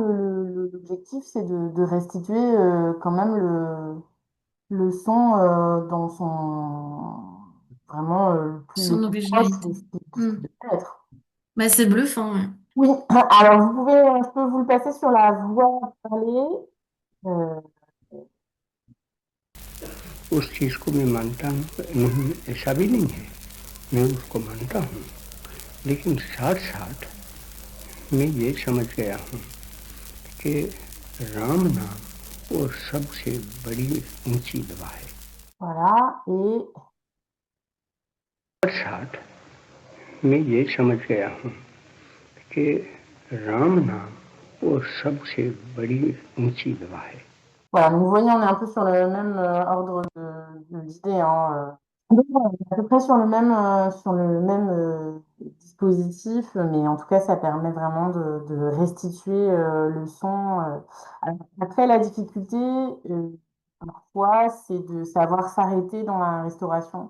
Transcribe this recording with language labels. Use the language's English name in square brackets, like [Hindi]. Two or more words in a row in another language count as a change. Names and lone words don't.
[French] L'objectif, c'est de restituer quand même le son dans vraiment le Son plus proche originalité. de ce Hmm. qu'il devait être. Bah, c'est bluffant, ouais. Oui, alors je peux vous le passer sur la voix parlée. Euh, [Hindi] उस चीज़ को मैं मानता हूँ, नहीं ऐसा भी नहीं है, मैं उसको मानता हूँ, लेकिन साथ साथ मैं ये समझ गया हूँ कि राम नाम वो सबसे बड़ी ऊंची दवा है। [French] voilà, et [Hindi] साथ साथ मैं ये समझ गया हूँ कि राम नाम वो सबसे बड़ी ऊंची दवा है। [French] voilà, donc vous voyez, on est un peu sur le même ordre d'idées, hein. Donc, voilà, on est à peu près sur le même dispositif, mais en tout cas, ça permet vraiment de restituer le son. Alors, après, la difficulté, parfois, c'est de savoir s'arrêter dans la restauration.